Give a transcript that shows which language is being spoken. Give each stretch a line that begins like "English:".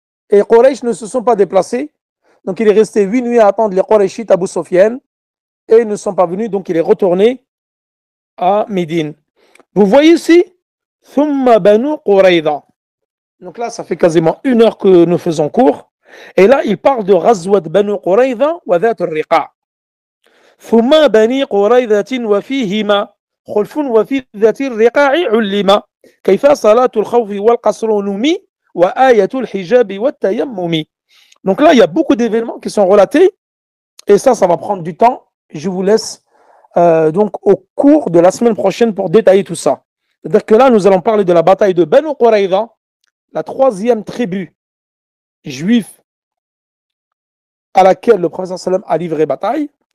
French: Et les Quraysh ne se sont pas déplacés. Donc il est resté 8 nuits à attendre les Qurayshites Abu Sufyan. Et ils ne sont pas venus, donc il est retourné à Médine. Vous voyez ici, Thumma Banu Qurayza. Donc là, ça fait quasiment 1 heure que nous faisons cours. Et là, il parle de Ghazwat Banu Qurayza wa Dhat al-Riqa.
Arabic: Thumma Bani Qurayzatin wa fihima خلف وفي ذات الرقاع علم كيف صلاة الخوف والقصر نمي وآية الحجاب والتيمم.
French: Donc là, il y a beaucoup d'événements qui sont relatés et ça va prendre du temps. Je vous laisse donc au cours de la semaine prochaine pour détailler tout ça. C'est-à-dire que là, nous allons parler de la bataille de Banu Qurayza, la 3e tribu juive à laquelle le prophète sallam a livré bataille.